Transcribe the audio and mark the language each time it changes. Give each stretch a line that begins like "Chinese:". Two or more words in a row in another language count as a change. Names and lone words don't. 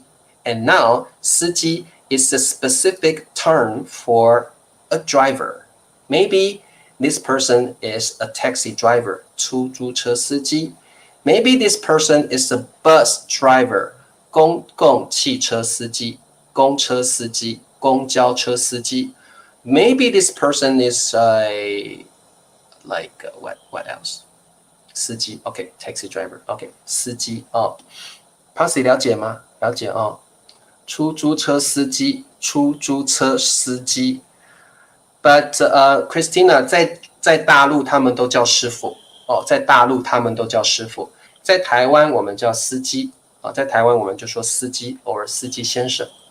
English: And now
Chinese: 司机
English: is a specific term for a driver. Maybe this person is a taxi driver,
Chinese: 出租车司机.
English: Maybe this person is a bus driver,
Chinese: 公共汽车司机，公车司机，公交车司机。
English: Maybe this person is what else? 司机 ，OK, taxi driver, OK, 司机Pansy 了解吗？
Chinese: 了解出租车司机，出租车司机。But Christina 在大陆他们都叫师傅在大陆他们都叫师傅，在台湾我们叫司机在台湾我们就说司机 or 司机先生